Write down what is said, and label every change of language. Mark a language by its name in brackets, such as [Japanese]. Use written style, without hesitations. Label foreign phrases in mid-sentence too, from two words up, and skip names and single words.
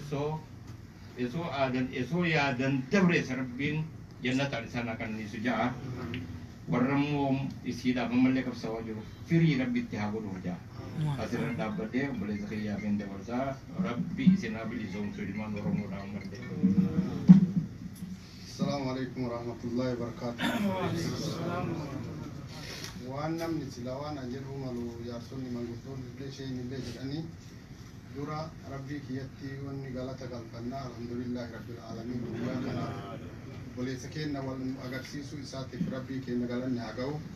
[Oromo] esoo yaadan dabre rabbiin jannataan isaan akanniisu ja'a warra immoo isiidhaaf ammallee qabsawaa jiru firii rabbitti haa godhuuf ja'a asirra dhaabbadhee obboleessa kiyyaa fi dabarsaa rabbi isinaa bilisoomsu ilmaan oromoodhaan malle. [Arabic] السلام عليكم ورحمة الله وبركاته. [Oromo] Waan namni silaa waan jedhu malu jaarsonni manguddoonni illee isheen illee jedhanii dura rabbii kiyyatti wanni galata galfannaa [Arabic] الحمد لله رب العالمين [Oromo] guyyaa kana obboleessa keenya wal agarsiisuu isaatiif rabbii keenya galanni haa ga'u.